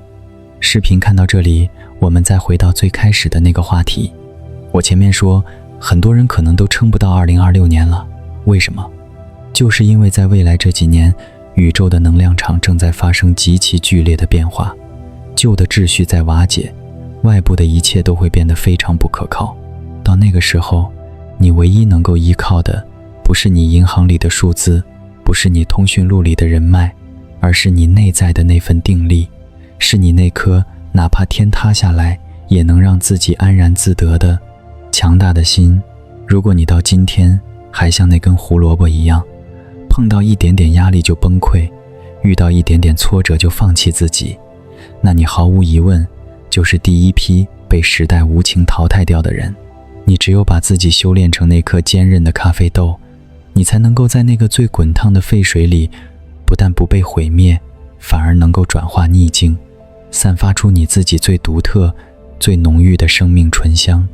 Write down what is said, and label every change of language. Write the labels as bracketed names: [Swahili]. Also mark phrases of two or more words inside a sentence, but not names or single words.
[Chinese] 視頻看到這裡，我們再回到最開始的那個話題。我前面說，很多人可能都撐不到2026年了，為什麼？就是因為在未來這幾年，宇宙的能量場正在發生極其劇烈的變化，舊的秩序在瓦解，外部的一切都會變得非常不可靠。到那個時候，你唯一能夠依靠的，不是你銀行裡的數字，不是你通訊錄裡的人脈，而是你內在的那份定力，是你那顆哪怕天塌下來也能讓自己安然自得的強大的心。如果你到今天還像那根胡蘿蔔一樣，碰到一點點壓力就崩潰，遇到一點點挫折就放棄自己，那你毫無疑問就是第一批被时代无情淘汰掉的人。你只有把自己修煉成那顆坚韌的咖啡豆，你才能夠在那個最滾燙的沸水裡，不但不被毀滅，反而能夠轉化逆境，散發出你自己最獨特、最濃郁的生命醇香。